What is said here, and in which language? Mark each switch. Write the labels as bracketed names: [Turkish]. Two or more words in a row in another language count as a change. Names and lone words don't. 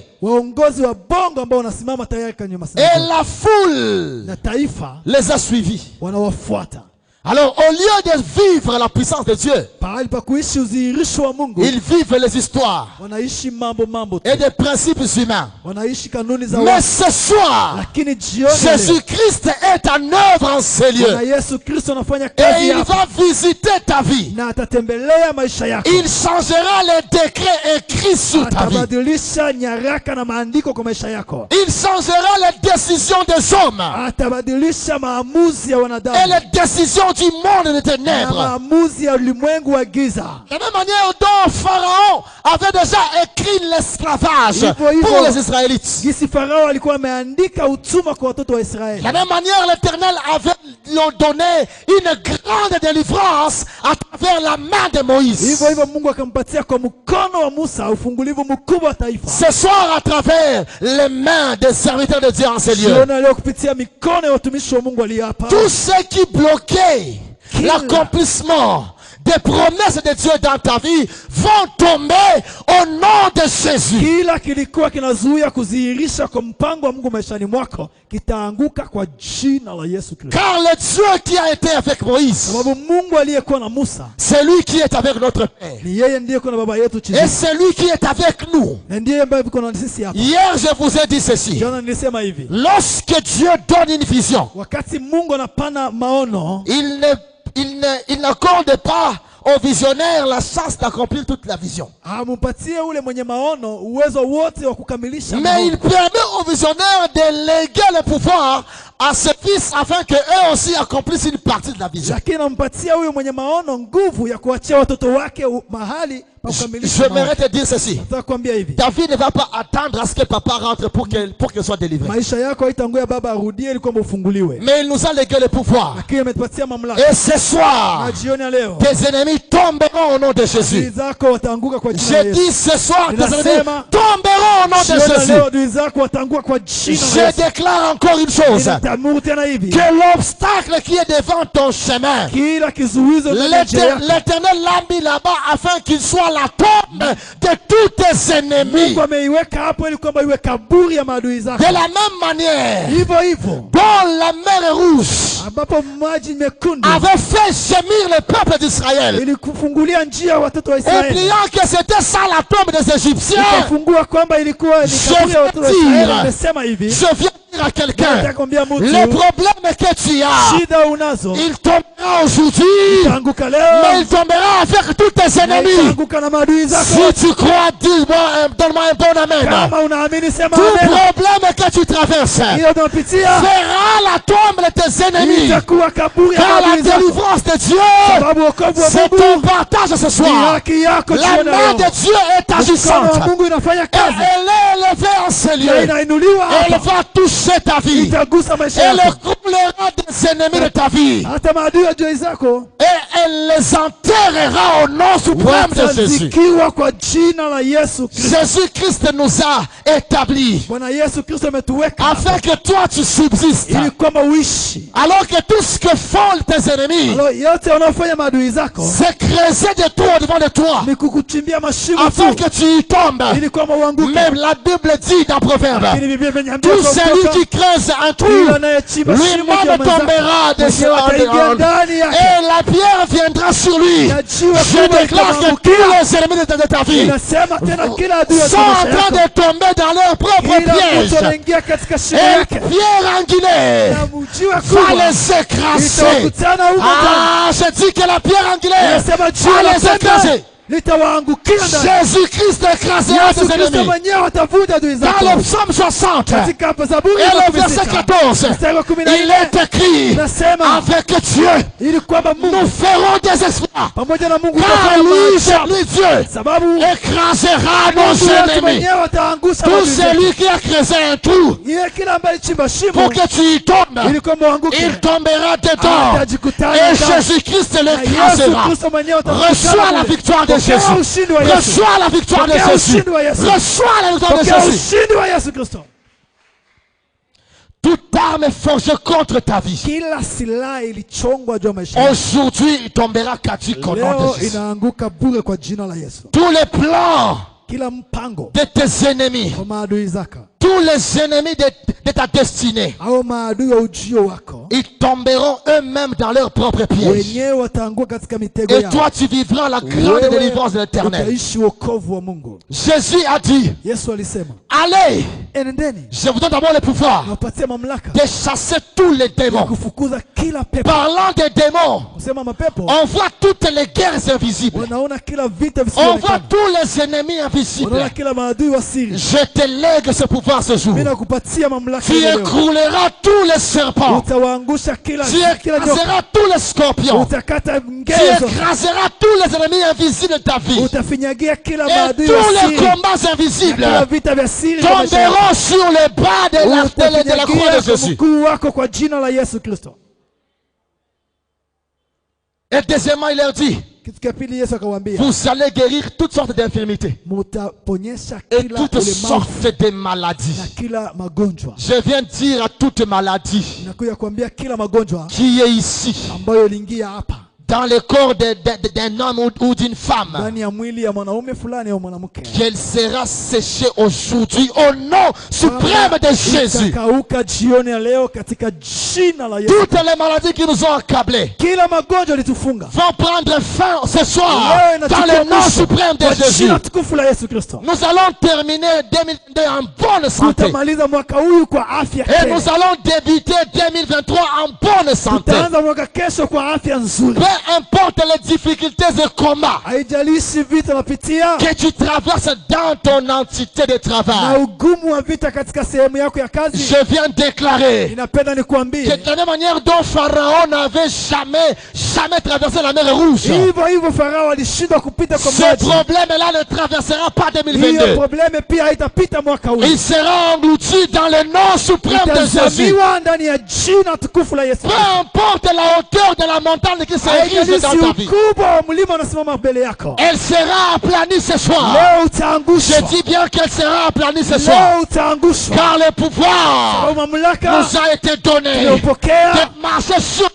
[Swahili] Waongozi wa bongo ambao wanasimama tayari kwenye [French] Et [Swahili] masingo. [French] la foule [Swahili] Na taifa [French] les a suivis. [Swahili] wanawafuata. [French] Alors, au lieu de vivre la puissance de Dieu, [Swahili] Pahali pa kuishi udhihirisho wa Mungu, [French] ils vivent les histoires [Swahili] wanaishi mambo tu. [French] et des principes humains. [Swahili] Wanaishi kanuni za [French] Mais [Swahili] watu. [French] ce soir, [Swahili] Lakini jioni leo, [French] Jésus-Christ est en œuvre en ces [Swahili] Bwana [French] lieux. [Swahili] Yesu Kristo anafanya [French] Et [Swahili] kazi [French] il [Swahili] hapa [French] va visiter ta vie. [Swahili] na atatembelea maisha yako. [French] Il changera les décrets écrits sur ta vie. [Swahili] Atabadilisha nyaraka na maandiko kwa maisha yako. [French] Il changera les décisions des hommes [Swahili] Atabadilisha maamuzi ya [French] et [Swahili] wanadamu [French] les décisions du monde de [Swahili] na [French] ténèbres. [Swahili] maamuzi ya ulimwengu wa giza. [French] De la même manière dont Pharaon avait déjà écrit l'esclavage pour les Israélites. [Swahili] Gisi Farao alikuwa ameandika utumwa kwa watoto wa Israeli. [French] De la même manière, l'Éternel avait donné une grande délivrance à travers la main de Moïse. [Swahili] Hivyo hivyo Mungu akampatia kwa mkono wa Musa ufungulivu mkubwa wa taifa. [French] Ce soir, à travers les mains des serviteurs de Dieu en ces lieux. [Swahili] Jioni leo kupitia mikono ya watumishi wa Mungu walio hapa. [French] Tout ce qui bloquait l'accomplissement des promesses de Dieu dans ta vie vont tomber au nom de Jésus. [Swahili] Kila kilikuwa kinazuia kudhihirisha kwa mpango wa Mungu maishani mwako kitaanguka kwa jina la Yesu Kristo. [French] Car le Dieu qui a été avec Moïse, [Swahili] Sababu Mungu aliyekuwa na Musa [French] c'est lui qui est avec notre Père. [Swahili] ni yeye ndiye kuna baba yetu chini. [French] Et c'est lui qui est avec nous. [Swahili] Na ndiye ambaye yuko na sisi hapa. [French] Hier, je vous ai dit ceci. [Swahili] Jana nilisema hivi. [French] Lorsque Dieu donne une vision, [Swahili] Wakati Mungu anapana maono, [French] il n'accorde pas au visionnaire la chance d'accomplir toute la vision. [Swahili] hampatie ule mwenye maono uwezo wote wa kukamilisha [French] Mais [Swahili] maono. [French] il permet aux visionnaires de léguer le pouvoir à ses fils afin qu'eux aussi accomplissent une partie de la vision. [Swahili] Lakini anampatia huyo mwenye maono nguvu ya kuachia watoto wake mahali pa kukamilisha maono. [French] J'aimerais te dire ceci. [Swahili] Nataka kuambia hivi. [French] Ta vie ne va pas attendre à ce que papa rentre pour qu'elle soit délivrée. [Swahili] Maisha yako haitangoja baba arudie ili kwamba ufunguliwe. [French] Mais il nous a légué le pouvoir. [Swahili] Lakini ametupatia mamlaka. [French] Et ce soir, [Swahili] Na jioni ya leo, [French] tes ennemis tomberont au nom de Jésus. [Swahili] zako wataanguka kwa jina la [French] Je [Swahili] Yesu. [French] dis ce soir, tes ennemis [Swahili] Ninasema, [French] tomberont au nom de [Swahili] jioni ya [French] Jésus. [Swahili] leo adui zako wataanguka kwa jina la [French] Je [Swahili] Yesu. [French] déclare encore une chose. [Swahili] Ninatamuru tena hivi. [French] Que l'obstacle qui est devant ton chemin, [Swahili] Kila kizuizo ndani ya njia yako, [French] l'Éternel l'a mis là-bas afin qu'il soit la tombe de tous tes ennemis. [Swahili] Mungu ameiweka hapo ili kwamba iwe kaburi ya maadui zako. [French] De la même manière [Swahili] Hivyo hivyo [French] dont la mer Rouge [Swahili] ambapo maji mekundu [French] avait fait gémir le peuple d'Israël, [Swahili] ili kufungulia njia watoto wa Israeli. [French] oubliant que c'était ça la tombe des Égyptiens. [Swahili] Ikafungua kwamba ilikuwa ni [French] Je [Swahili] kaburi ya watoto wa Israeli. [French] tire. [Swahili] Amesema hivi. [French] Je viens dire à quelqu'un, [Swahili] Nitakwambia mtu, [French] le problème que tu as, [Swahili] shida unazo [French] il tombera aujourd'hui, [Swahili] itaanguka [French] mais [Swahili] leo. [French] il tombera avec tous tes [Swahili] Na [French] ennemis. [Swahili] itaanguka na maadui zako. [French] Si tu crois, dis-moi, donne-moi un bon amen. [Swahili] Kama unaamini sema [French] Tout [Swahili] amen. [French] problème que tu traverses [Swahili] Hiyo unapitia [French] sera la tombe de tes ennemis. [Swahili] itakuwa kaburi ya [French] Car la [Swahili] maadui zako. [French] délivrance de Dieu, [Swahili] Sababu wokovu wa [French] c'est [Swahili] Mungu [French] ton partage ce [Swahili] ni [French] soir. [Swahili] haki yako [French] La [Swahili] jioni [French] main [Swahili] ya [French] de [Swahili] leo. [French] Dieu est [Swahili] Mkono [French] agissante. [Swahili] wa Mungu inafanya [French] Et [Swahili] kazi. [French] elle est élevée en ce [Swahili] Na [French] lieu. [Swahili] inainuliwa [French] Elle [Swahili] hapa. [French] va toucher ta vie. [Swahili] Itagusa maisha [French] Elle [Swahili] yako. [French] coulera des ennemis de ta vie. [Swahili] Hata maadui ya adui zako [French] Et elle les enterrera au nom suprême de Jésus. [Swahili] watazikiwa kwa jina la Yesu Kristo. [French] Jésus-Christ nous a établis [Swahili] Bwana Yesu Kristo ametuweka [French] afin que toi tu subsistes. [Swahili] ili kwamba uishi. [French] Alors que tout ce que font tes ennemis, [Swahili] Alo, yote wanaofanya maadui zako [French] c'est creuser des trous au-devant de toi [Swahili] ni kukuchimbia mashimo [French] afin tu que tu y tombes. [Swahili] ili kwamba uanguke. [French] Même la Bible dit dans Proverbe, [Swahili] Lakini Biblia imeniambia [French] tout [Swahili] kwa [French] celui [Swahili] Kutoka, [French] qui creuse un trou, [Swahili] yule anayechimba shimo kwa [French] lui-même [Swahili] mwenzake, [French] tombera [Swahili] mwenyewe ataingia ndani yake. [French] et la pierre viendra sur lui. [Swahili] Na jiwe [French] Je [Swahili] kubwa [French] déclare que [Swahili] litamwangukia. [French] tous les ennemis de ta vie [Swahili] Inasema tena kila adui wa [French] sont en [Swahili] maisha [French] train [Swahili] yako, [French] de tomber dans leur propre [Swahili] kila mtu [French] piège. [Swahili] anaingia katika shimo [French] Et [Swahili] yake [French] pierre angulaire [Swahili] na mjiwe [French] va [Swahili] kubwa [French] les écraser. [Swahili] itakutana huko ndani. [French] Ah, je dis que la pierre angulaire [Swahili] Inasema jiwe [French] va la les [Swahili] pembe [French] écraser. [Swahili] litawaangukia ndani. [French] Jésus-Christ écrasera [Swahili] Yesu [French] tes [Swahili] Kristo [French] ennemis. [Swahili] mwenyewe atavunja adui zako. [French] Dans le psaume 60 [Swahili] Katika Zaburi [French] et [Swahili] ya [French] le verset 16, 14, [Swahili] mstari wa 14, [French] il est écrit [Swahili] nasema [French] avec Dieu, [Swahili] ili kwamba [French] nous [Swahili] Mungu [French] ferons des exploits. [Swahili] pamoja na Mungu [French] Car [Swahili] tutafanya [French] lui, [Swahili] maajabu. [French] c'est lui Dieu, [Swahili] Sababu [French] écrasera nos [Swahili] Mungu wetu [French] ennemis. [Swahili] mwenyewe ataangusha [French] Tout [Swahili] adui zetu. [French] celui qui a creusé un trou [Swahili] Yeye kila ambaye alichimba shimo [French] pour que tu y tombes, [Swahili] ili kwamba uanguke, [French] il tombera dedans. [Swahili] atajikutana [French] Et [Swahili] ndani. [French] Jésus-Christ [Swahili] Na Yesu [French] l'écrasera. [Swahili] Kristo mwenyewe [French] Reçois [Swahili] atakutana [French] la [Swahili] kule. [French] victoire de [Swahili] Pokea [French] Jésus. [Swahili] ushindi wa Yesu. [French] Reçois la victoire de [Swahili] Pokea [French] Jésus. [Swahili] ushindi wa Yesu. [French] Reçois la victoire de [Swahili] Pokea [French] Jésus. [Swahili] ushindi wa Yesu Kristo. [French] Toute arme forgée contre ta vie, [Swahili] Kila silaha ilichongwa juu ya maisha yako, [French] aujourd'hui, il tombera caduque au nom [Swahili] leo [French] de Jésus. [Swahili] inaanguka bure kwa jina la Yesu. [French] Tous les plans [Swahili] Kila mpango [French] de tes ennemis, [Swahili] wa maadui zako [French] tous les ennemis de ta destinée, [Swahili] au maadui wa ujio wako [French] ils tomberont eux-mêmes dans leurs propres pièges. [Swahili] wenyewe wataanguka katika mitego [French] Et [Swahili] yao. [French] toi, tu vivras la grande [Swahili] Wewe [French] délivrance de l'Éternel. [Swahili] utaishi wokovu wa Mungu. [French] Jésus a dit, [Swahili] Yesu alisema, [French] allez, [Swahili] enendeni [French] je vous donne d'abord le pouvoir [Swahili] nawapatia mamlaka [French] de chasser tous les [Swahili] ya [French] démons. [Swahili] kufukuza kila pepo. [French] Parlant des démons, [Swahili] Kusema mapepo, [French] on voit toutes les guerres invisibles. [Swahili] wanaona kila vita [French] On voit [Swahili] visivyoonekana, [French] tous les ennemis invisibles. [Swahili] wanaona kila maadui wa siri. [French] Je te lègue ce pouvoir ce jour. [Swahili] Mimi nakupatia mamlaka [French] Tu [Swahili] leo. [French] écrouleras tous les serpents. [Swahili] Utawaangusha kila [French] Tu [Swahili] nyoka, [French] écraseras tous les scorpions. [Swahili] utakata [French] Tu [Swahili] ngezo, [French] écraseras tous les ennemis invisibles de ta vie. [Swahili] utafinyagia kila [French] Et [Swahili] maadui [French] tous [Swahili] wa [French] les [Swahili] siri, [French] combats [Swahili] na [French] invisibles [Swahili] kila vita vya siri vya maisha yako. [French] tomberont sur les bras de la croix [Swahili] Utafinyagia [French] de Jésus. [Swahili] mkuu wako kwa jina la Yesu Kristo. [French] Et deuxièmement, il leur dit, [Swahili] Kitu cha pili Yesu akawaambia, [French] vous allez guérir toutes sortes d'infirmités [Swahili] mutaponyesha [French] et [Swahili] kila [French] toutes [Swahili] ulemavu [French] sortes de [Swahili] na [French] maladies. [Swahili] kila magonjwa. [French] Je viens dire à toute maladie [Swahili] Nakuja kuambia kila magonjwa [French] qui est ici, [Swahili] ambayo iliingia hapa [French] dans le corps d'un homme ou d'une femme, [Swahili] ndani ya mwili ya mwanaume fulani au mwanamke, [French] qu'elle sera séchée aujourd'hui au nom suprême de Jésus. [Swahili] itakauka jioni ya leo katika jina la Yesu. [French] Toutes les maladies qui nous ont accablés [Swahili] Kila magonjwa litufunga [French] vont prendre fin ce soir [Swahili] leo [French] dans le nom suprême de [Swahili] kwa [French] Jésus. [Swahili] jina tukufu la Yesu Kristo. [French] Nous allons terminer 2022 en bonne santé. [Swahili] Tutamaliza mwaka huu kwa afya [French] Et [Swahili] tele. [French] nous allons débuter 2023 en bonne santé. [Swahili] Tutaanza mwaka kesho kwa afya nzuri. [French] Peu importe les difficultés et combats [Swahili] Haijalishi vita unapitia [French] que tu traverses dans ton entité de [Swahili] na [French] travail, [Swahili] ugumu wa vita katika sehemu yako ya kazi, [French] je viens déclarer [Swahili] ninapenda [French] que [Swahili] nikuambie [French] de la même manière dont Pharaon n'avait jamais traversé la mer Rouge, [Swahili] hivyo hivyo Farao alishindwa kupita kwa [French] ce [Swahili] maji. [French] problème-là ne traversera pas [Swahili] Hiyo [French] 2022. [Swahili] probleme pia haitapita mwaka huu. [French] Il sera englouti dans le nom suprême de Jésus. [Swahili] Itazamiwa ndani ya jina tukufu la Yesu. [French] Peu importe la hauteur de la montagne qui s'érige dans ta vie, [Swahili] ukubwa wa mlima unasimama mbele yako, [French] elle sera aplanie ce soir. [Swahili] leo [French] Je [Swahili] utaangushwa, [French] dis bien qu'elle sera aplanie ce soir. [Swahili] leo utaangushwa. [French] Car le pouvoir [Swahili] Kwa mamlaka [French] nous a été donné [Swahili] tuliyopokea [French] de marcher sur